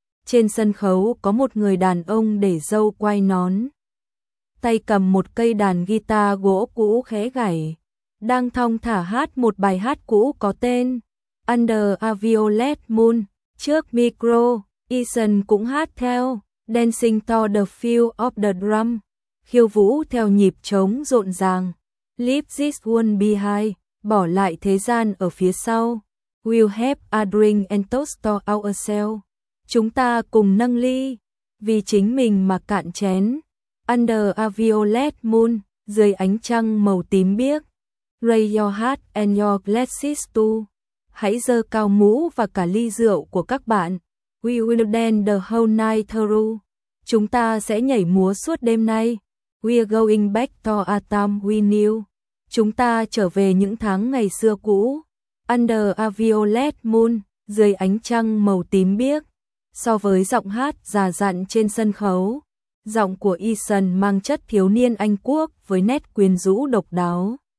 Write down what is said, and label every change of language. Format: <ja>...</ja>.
<vi>Trên sân khấu có một người đàn ông để râu quai nón, tay cầm một cây đàn guitar gỗ cũ khẽ gảy, đang thong thả hát một bài hát cũ có tên Under a Violet Moon. Trước micro, Eason cũng hát theo</vi> <en>Dancing to the Feel of the Drum,</en> <vi>khiêu vũ theo nhịp trống rộn ràng.</vi> <en>Leave this one behind,</en> <vi>bỏ lại thế gian ở phía sau.</vi> <en>We'll have a drink and toast to ourselves.</en> <vi>Chúng ta cùng nâng ly, vì chính mình mà cạn chén.</vi> <en>Under a violet moon,</en> <vi>dưới ánh trăng màu tím biếc.</vi> <en>Raise your hat and your glasses too.</en> <vi>Hãy giơ cao mũ và cả ly rượu của các bạn.</vi> <en>We will dance the whole night through.</en> <vi>Chúng ta sẽ nhảy múa suốt đêm nay.</vi> <en>We are going back to a time we knew.</en> <vi>Chúng ta trở về những tháng ngày xưa cũ.</vi> <en>Under a violet moon,</en> <vi>dưới ánh trăng màu tím biếc. So với giọng hát già dặn trên sân khấu, giọng của Ethan mang chất thiếu niên Anh Quốc với nét quyến rũ độc đáo.</vi>